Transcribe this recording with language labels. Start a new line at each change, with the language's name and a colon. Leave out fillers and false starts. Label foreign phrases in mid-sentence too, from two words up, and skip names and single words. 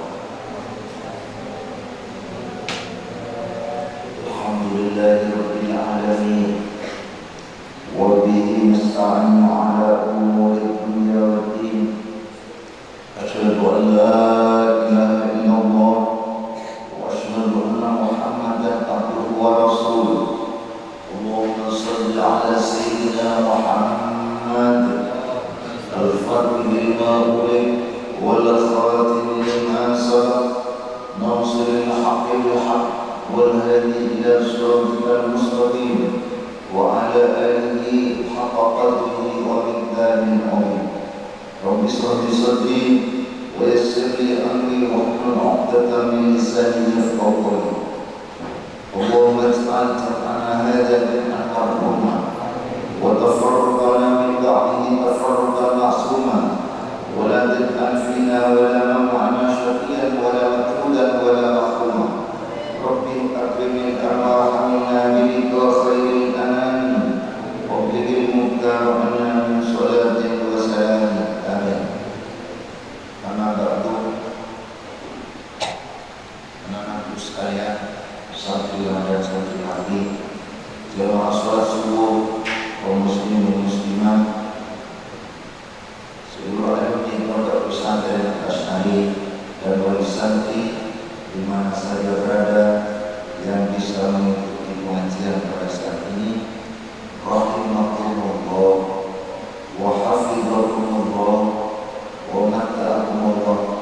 Arabic: الحمد لله رب العالمين وبه نستعين على أمور الدنيا والدين. أشهد أن لا إله إلا الله وأشهد أن محمدا عبده ورسوله. اللهم صل على سيدنا محمد الفاتح لما أغلق والخاتم لما سبق ناصر الحق بالحق والهادي إلى الصراط المستقيم وعلى آله حق قدره ومقدار العظيم. رب اشرح لي صدري ويسر لي أمري واحلل عقدة من لساني يفقهوا قولي. اللهم اجعل جمعنا هذا جمعا مرحوما وتفرقنا من بعده تفرقا معصوما ولا تجعل فينا ولا معنا شقيا ولا مطرودا ولا محروم. رب أكرم أرواحنا بخير الأنام وبالمكرمين من صلاة وسلام. آمين. أما بعد.
Indonesian: Anak-anakku sekalian, sahabat dan sahabat hati, jamaah salat subuh kaum muslimin dan muslimat, seluruh alim di pondok pesantren Asy'ari dan wali santri di mana saja berada yang bisa mengikuti pengajian pada saat ini,
Arabic: رحمكم الله وحفظكم الله ومتعكم الله.